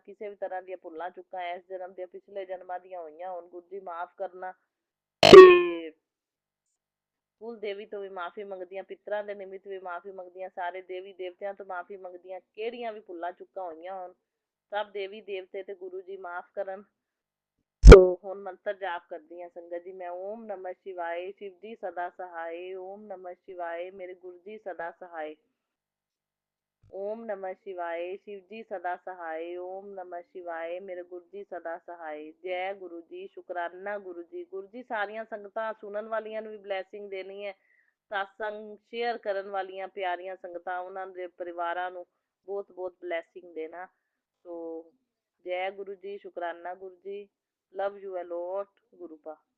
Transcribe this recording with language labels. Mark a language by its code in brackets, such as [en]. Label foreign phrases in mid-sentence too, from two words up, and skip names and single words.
[pa] ਕਿਸੇ ਵੀ ਤਰ੍ਹਾਂ ਦੀਆਂ ਭੁੱਲਾਂ ਚੁੱਕਾਂ ਇਸ ਜਨਮ ਦੀਆਂ, ਪਿਛਲੇ ਜਨਮਾਂ ਦੀਆਂ ਹੋਈਆਂ ਹੁਣ ਗੁਰੂ ਜੀ ਮਾਫ ਕਰਨਾ। ਤੇ ਕੁਲ ਦੇਵੀ ਤੋਂ ਵੀ ਮਾਫੀ ਮੰਗਦੀਆਂ, ਪਿੱਤਰਾਂ ਦੇ ਨਿਮਿਤ ਵੀ ਮਾਫੀ ਮੰਗਦੀਆਂ, ਸਾਰੇ ਦੇਵੀ ਦੇਵਤਿਆਂ ਤੋਂ ਮਾਫੀ ਮੰਗਦੀਆਂ, ਕਿਹੜੀਆਂ ਵੀ ਭੁੱਲਾਂ ਚੁੱਕਾਂ ਹੋਈਆਂ ਹੋਣ ਸਭ ਦੇਵੀ ਦੇਵਤੇ ਤੇ ਗੁਰੂ ਜੀ ਮਾਫ ਕਰਨ। ਸੋ ਹੁਣ ਮੰਤਰ ਜਾਪ ਕਰਦੀ ਹਾਂ ਸੰਗਤ ਜੀ ਮੈਂ। [hi] ओम नमः शिवाय शिव जी सदा सहाय, ओम नमः शिवाय मेरे गुरु जी सदा सहाय, ओम नमः शिवाय शिव जी सदा सहाय, ओम नमः शिवाय मेरे गुरु जी सदा सहाय। [pa] ਜੈ ਗੁਰੂ ਜੀ, ਸ਼ੁਕਰਾਨਾ ਗੁਰੂ ਜੀ। ਗੁਰੂ ਜੀ ਸਾਰੀਆਂ ਸੰਗਤਾਂ ਸੁਣਨ ਵਾਲੀਆਂ ਨੂੰ ਵੀ ਬਲੈਸਿੰਗ ਦੇਣੀ ਹੈ, ਸਤਸੰਗ ਸ਼ੇਅਰ ਕਰਨ ਵਾਲੀਆਂ ਪਿਆਰੀਆਂ ਸੰਗਤਾਂ ਉਹਨਾਂ ਦੇ ਪਰਿਵਾਰਾਂ ਨੂੰ ਬਹੁਤ ਬਹੁਤ ਬਲੈਸਿੰਗ ਦੇਣਾ। ਸੋ ਜੈ ਗੁਰੂ ਜੀ, ਸ਼ੁਕਰਾਨਾ ਗੁਰੂ ਜੀ, [en] love you a lot [pa] ਗੁਰੂ ਪਾ।